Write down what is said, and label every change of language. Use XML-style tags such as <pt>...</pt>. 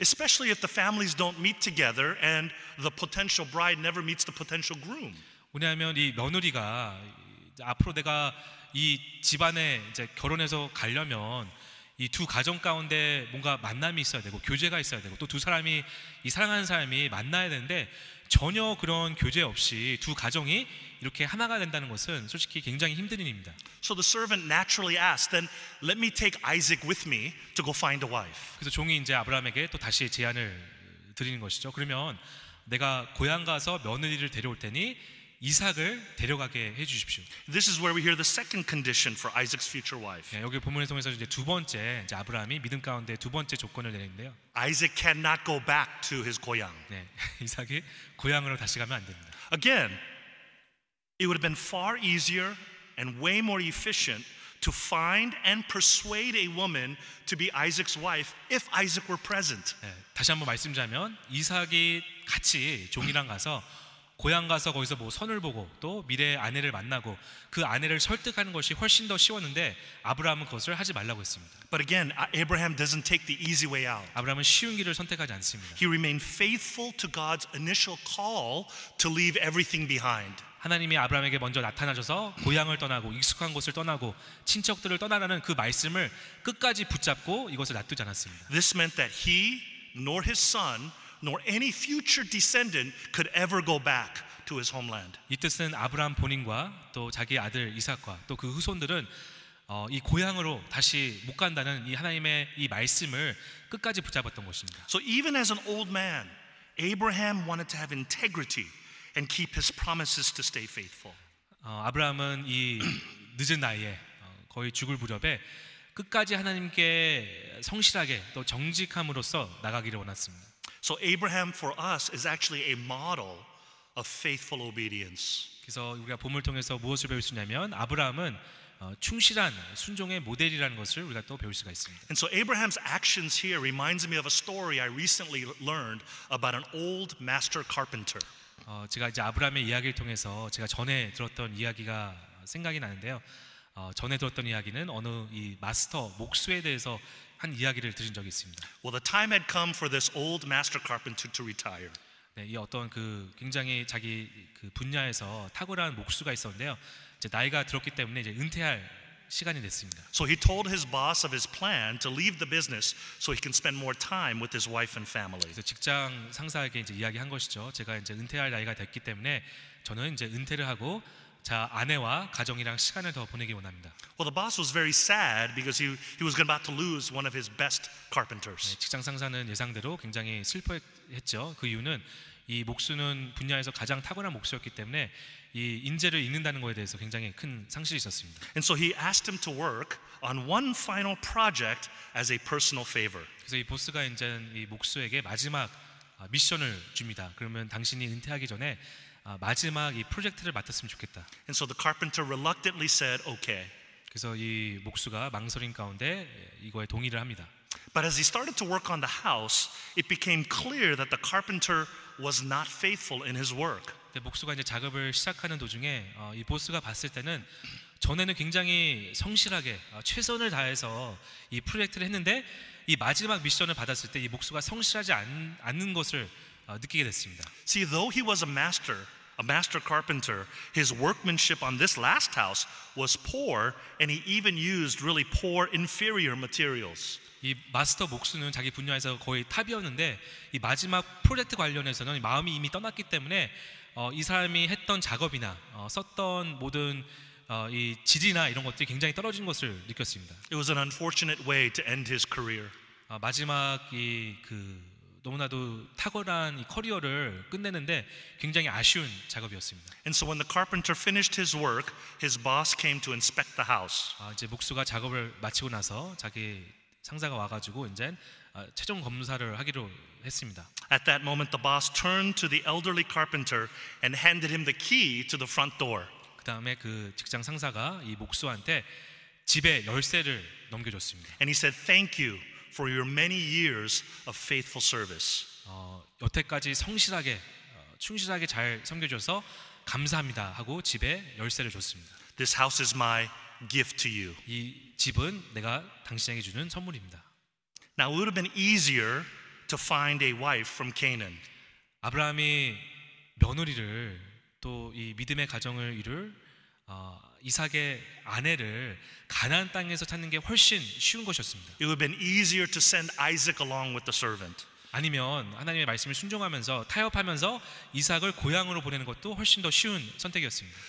<en>Especially if the families don't meet together and the potential bride never meets the potential groom.</en> <ko>왜냐하면 이 며느리가 앞으로 내가 이 집안에 이제 결혼해서 가려면 이 두 가정 가운데 뭔가 만남이 있어야 되고 교제가 있어야 되고 또 두 사람이 이 사랑하는 사람이 만나야 되는데 전혀 그런 교제 없이 두 가정이 이렇게 하나가 된다는 것은 솔직히 굉장히 힘든 일입니다.</ko> <en>So the servant naturally asked, then let me take Isaac with me to go find a wife.</en> <ko>그래서 종이 이제 아브라함에게 또 다시 제안을 드리는 것이죠. 그러면 내가 고향 가서 며느리를 데려올 테니 이삭을 데려가게 해 주십시오.</ko> <en>This is where we hear the second condition for Isaac's future wife.</en> <ko>여기 본문을 통해서 이제 두 번째 이제 아브라함이 믿음 가운데 두 번째 조건을 내리는데요.</ko> <en>Isaac cannot go back to his 고향.</en> <ko>이삭이 고향으로 다시 가면 안 됩니다.</ko> <en>Again, it would have been far easier and way more efficient to find and persuade a woman to be Isaac's wife if Isaac were present.</en> <ko>다시 한번 말씀드리자면 이삭이 같이 종이랑 가서 고향 가서 거기서 뭐 선을 보고 또 미래의 아내를 만나고 그 아내를 설득하는 것이 훨씬 더 쉬웠는데 아브라함은 그것을 하지 말라고 했습니다.</ko> <en>But again, Abraham doesn't take the easy way out.</en> <ko>아브라함은 쉬운 길을 선택하지 않습니다.</ko> <en>He remained faithful to God's initial call to leave everything behind.</en> <ko>하나님이 아브라함에게 먼저 나타나셔서 고향을 떠나고 익숙한 곳을 떠나고 친척들을 떠나라는 그 말씀을 끝까지 붙잡고 이것을 놔두지 않았습니다.</ko> <en>This meant that he, nor his son, nor any future descendant could ever go back to his homeland.</en> <ko>이 뜻은 아브라함 본인과 또 자기 아들 이삭과 또 그 후손들은 이 고향으로 다시 못 간다는 이 하나님의 이 말씀을 끝까지 붙잡았던 것입니다.</ko> <en>So even as an old man, Abraham wanted to have integrity and keep his promises to stay faithful.</en> <ko>아브라함은 이 늦은 나이에 거의 죽을 무렵에 끝까지 하나님께 성실하게 또 정직함으로써 나가기를 원했습니다.</ko> <en>So Abraham for us is actually a model of faithful obedience.</en> <ko>그래서 우리가 본문을 통해서 무엇을 배울 수 있냐면 아브라함은 충실한 순종의 모델이라는 것을 우리가 또 배울 수가 있습니다.</ko> <en>And so Abraham's actions here reminds me of a story I recently learned about an old master carpenter.</en> <ko>제가 이제 아브라함의 이야기를 통해서 제가 전에 들었던 이야기가 생각이 나는데요. 전에 들었던 이야기는 어느 이 마스터 목수에 대해서 한 이야기를 들은 적이 있습니다.</ko> <en>Well, the time had come for this old master carpenter to retire.</en> <ko>이 어떤 그 굉장히 자기 그 분야에서 탁월한 목수가 있었는데요. 이제 나이가 들었기 때문에 이제 은퇴할 시간이 됐습니다.</ko> <en>So he told his boss of his plan to leave the business so he can spend more time with his wife and family.</en> <ko>그래서 직장 상사에게 이제 이야기한 것이죠. 제가 이제 은퇴할 나이가 됐기 때문에 저는 이제 은퇴를 하고 자 아내와 가정이랑 시간을 더 보내기 원합니다.</ko> <en>Well, the boss was very sad because he was about to lose one of his best carpenters.</en> <ko>직장 상사는 예상대로 굉장히 슬퍼했죠. 그 이유는 이 목수는 분야에서 가장 탁월한 목수였기 때문에 이 인재를 잃는다는 것에 대해서 굉장히 큰 상실이 있었습니다.</ko> <en>And so he asked him to work on one final project as a personal favor.</en> <ko>그래서 이 보스가 이제 이 목수에게 마지막 미션을 줍니다. 그러면 당신이 은퇴하기 전에 마지막 이 프로젝트를 맡았으면 좋겠다.</ko> <en>And so the carpenter reluctantly said, okay.</en> <ko>그래서 이 목수가 망설임 가운데 이거에 동의를 합니다.</ko> <en>But as he started to work on the house, it became clear that the carpenter was not faithful in his work.</en> <ko>목수가 이제 작업을 시작하는 도중에 이 보스가 봤을 때는 전에는 굉장히 성실하게 최선을 다해서 이 프로젝트를 했는데 이 마지막 미션을 받았을 때 이 목수가 성실하지 않는 것을 느끼게 됐습니다.</ko> <en>See, though he was a master carpenter, his workmanship on this last house was poor, and he even used really poor, inferior materials.</en> <ko>이 마스터 목수는 자기 분야에서 거의 탑이었는데 이 마지막 프로젝트 관련해서는 마음이 이미 떠났기 때문에 이 사람이 했던 작업이나 썼던 모든 이 질이나 이런 것들이 굉장히 떨어진 것을 느꼈습니다.</ko> <en>It was an unfortunate way to end his career.</en> <ko>마지막 너무나도 탁월한 이 커리어를 끝내는데 굉장히 아쉬운 작업이었습니다.</ko> <en>And so when the carpenter finished his work, his boss came to inspect the house.</en> <ko>이제 목수가 작업을 마치고 나서 자기 상사가 와가지고 이제 최종 검사를 하기로 했습니다.</ko> <en>At that moment, the boss turned to the elderly carpenter and handed him the key to the front door.</en> <ko>그 다음에 그 직장 상사가 이 목수한테 집의 열쇠를 넘겨줬습니다.</ko> <en>And he said, "Thank you for your many years of faithful service."</en> <ko>여태까지 성실하게 충실하게 잘 섬겨줘서 감사합니다 하고 집에 열쇠를 줬습니다.</ko> <en>This house is my gift to you.</en> <ko>이 집은 내가 당신에게 주는 선물입니다.</ko> <en>Now it would have been easier to find a wife from Canaan.</en> <ko>아브라함이 며느리를 또 이 믿음의 가정을 이룰 이삭의 아내를 가나안 땅에서 찾는 게 훨씬 쉬운 것이었습니다.</ko> <en>It would have been easier to send Isaac along with the servant.</en> <ko>아니면 하나님의 말씀을 순종하면서 타협하면서 이삭을 고향으로 보내는 것도 훨씬 더 쉬운 선택이었습니다.</ko>